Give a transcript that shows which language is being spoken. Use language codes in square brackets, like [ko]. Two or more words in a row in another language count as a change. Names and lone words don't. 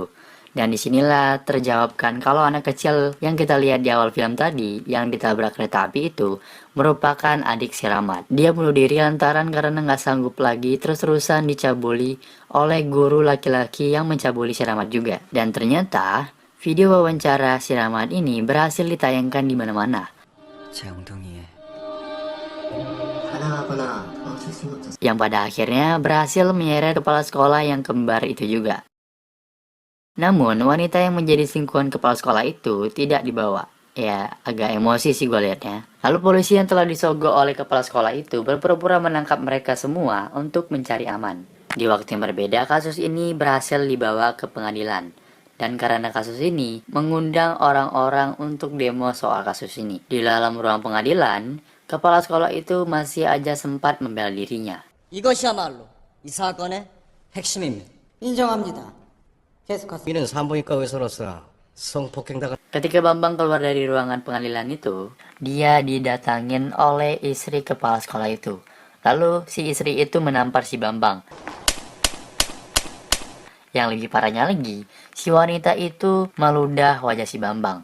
[id] Dan disinilah terjawabkan kalau anak kecil yang kita lihat di awal film tadi yang ditabrak kereta api itu merupakan adik si Rahmat. Dia bunuh diri lantaran karena nggak sanggup lagi terus-terusan dicabuli oleh guru laki-laki yang mencabuli si Rahmat juga. Dan ternyata video wawancara si Rahmat ini berhasil ditayangkan di mana-mana. [ko] 제 엉덩이에 [id] Yang pada akhirnya berhasil menyeret kepala sekolah yang kembar itu juga. Namun wanita yang menjadi selingkuhan kepala sekolah itu tidak dibawa. Ya agak emosi sih gue liatnya. Lalu polisi yang telah disogok oleh kepala sekolah itu berpura-pura menangkap mereka semua untuk mencari aman. Di waktu yang berbeda kasus ini berhasil dibawa ke pengadilan. Dan karena kasus ini mengundang orang-orang untuk demo soal kasus ini. Di dalam ruang pengadilan, kepala sekolah itu masih aja sempat membela dirinya. [ko] 이것이야말로 이 사건의 핵심입니다. 인정합니다. 계속하세요. 이는 산부인과 의사로서 성폭행자가 [id] Ketika Bambang keluar dari ruangan pengadilan itu, dia didatangin oleh istri kepala sekolah itu. Lalu si istri itu menampar si Bambang. Yang lebih parahnya lagi, si wanita itu meludah wajah si Bambang.